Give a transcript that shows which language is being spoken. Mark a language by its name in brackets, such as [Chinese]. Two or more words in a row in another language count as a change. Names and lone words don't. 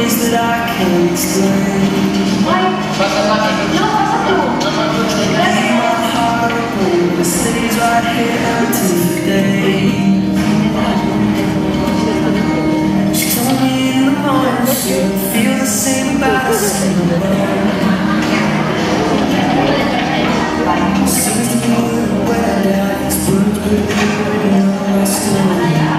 [English] that I can't explain. [Catalan] No, passa tu. [English] Lay my heart open, it stays right here today. She told me in the morning she'll feel the same about us in the morning. Seems to me that we're nice, but we're my story.